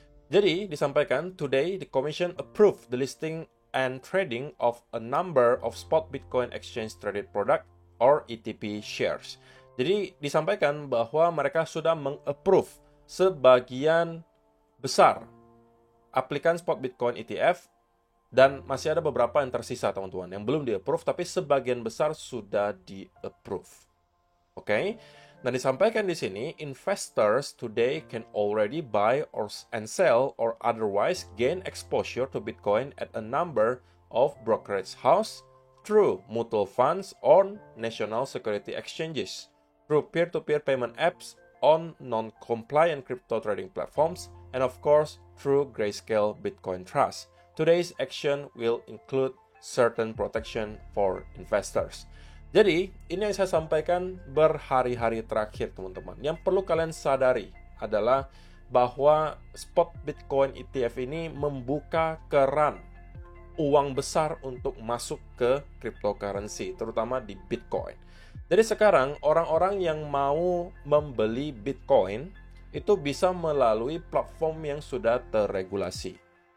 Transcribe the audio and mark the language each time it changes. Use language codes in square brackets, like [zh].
[id] Jadi disampaikan, [en] today the Commission approved the listing and trading of a number of spot Bitcoin Exchange Traded Product or ETP shares. [id] Jadi disampaikan bahwa mereka sudah mengapprove sebagian besar aplikan spot Bitcoin ETF dan masih ada beberapa yang tersisa teman-teman yang belum di-approve tapi sebagian besar sudah di-approve. Oke. Nah, disampaikan di sini, [en] investors today can already buy and sell or otherwise gain exposure to Bitcoin at a number of brokerage house through mutual funds on national security exchanges, through peer-to-peer payment apps on non-compliant crypto trading platforms, and of course, through Grayscale Bitcoin Trust. Today's action will include certain protection for investors. [id] Jadi, ini yang saya sampaikan berhari-hari terakhir, teman-teman. Yang perlu kalian sadari adalah bahwa spot Bitcoin ETF ini membuka keran uang besar untuk masuk ke cryptocurrency, terutama di Bitcoin. Jadi sekarang, orang-orang yang mau membeli Bitcoin itu bisa melalui platform yang sudah terregulasi.